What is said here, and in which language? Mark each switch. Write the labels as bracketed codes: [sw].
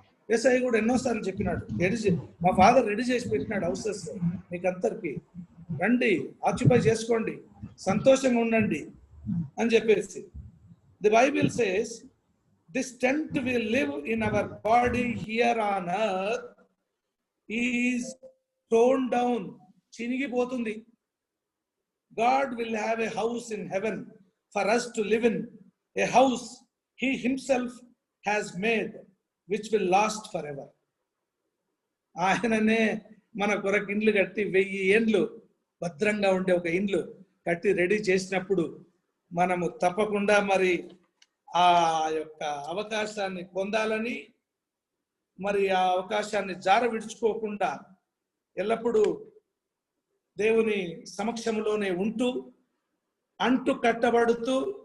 [te] యేసయ్య కూడా ఎన్నోసార్లు చెప్పినాడు, మా ఫాదర్ రెడీ చేసి పెట్టినాడు హౌసెస్ మీకందరికి, రండి, ఆక్యుపై చేసుకోండి, సంతోషంగా ఉండండి అని చెప్పేసి. [en] the Bible says this tent will live in our body here on earth is torn down, [te] చినిగిపోతుంది. [en] God will have a house in heaven for us to live in, a house he himself has made which will last forever. [te] ఆయననే మన కొరకు ఇండ్లు కట్టి 1000 ఏండ్లు భద్రంగా ఉండే ఒక ఇండ్లు కట్టి రెడీ చేసినప్పుడు మనము తప్పకుండా మరి ఆ యొక్క అవకాశాన్ని పొందాలని, మరి ఆ అవకాశాన్ని జార విడుచుకోకుండా ఎల్లప్పుడూ దేవుని సమక్షంలోనే ఉంటూ అంటు కట్టబడుతూ,